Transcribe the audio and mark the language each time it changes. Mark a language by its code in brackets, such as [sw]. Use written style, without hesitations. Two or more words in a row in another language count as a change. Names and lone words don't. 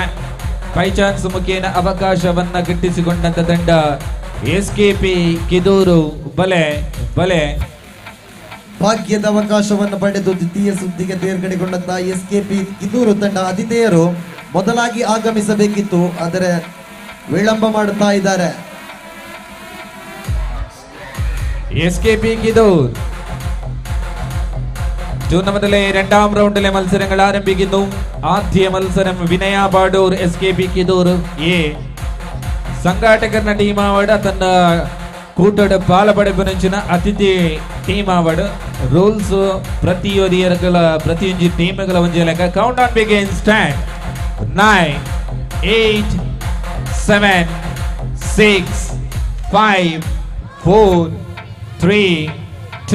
[en] by chance [kn] ಮುಖೇನ ಅವಕಾಶವನ್ನ ಗಿಟ್ಟಿಸಿಕೊಂಡಂತ ತಂಡ ಎಸ್ಕೆಪಿ ಕಿದೂರು ಬಲೆ ಬಲೆ. ಭಾಗ್ಯದ ಅವಕಾಶವನ್ನು ಪಡೆದು ದ್ವಿತೀಯ ಸುತ್ತಿಗೆ ತೇರ್ಗಡೆಗೊಂಡಂತ ಎಸ್ಕೆಪಿ ಕಿದೂರು ತಂಡ ಆತಿಥೇಯರು ಮೊದಲಾಗಿ ಆಗಮಿಸಬೇಕಿತ್ತು, ಆದರೆ ವಿಳಂಬ ಮಾಡುತ್ತಾ ಇದ್ದಾರೆ. [ml] എസ്കെപി കിദൂർ ടൂർണമെന്റിലെ 2ാം റൗണ്ടിലെ മത്സരങ്ങൾ ആരംഭിക്കുന്നു. ആദ്യ മത്സരം വിനയ ബാഡൂർ എസ്കെപി കിദൂർ [tcy] ಎ ಸಂಘಾಟಕರ ಟೀಮ್ ಆವಡ ತನ್ನ ಕೂಟದ ಪಾಲಪಡೆಪುನಂಚಿನ ಅತಿಥಿ ಟೀಮ್ ಆವಡ ರೂಲ್ಸ್ ಪ್ರತಿಯೊಂದು ಟೀಮ್ಗಳ ಒಂಜಿ ಲೆಕ್ಕ. [en] count on begins. 10, 9, 8, 7, 6, 5, 4, 3, 2.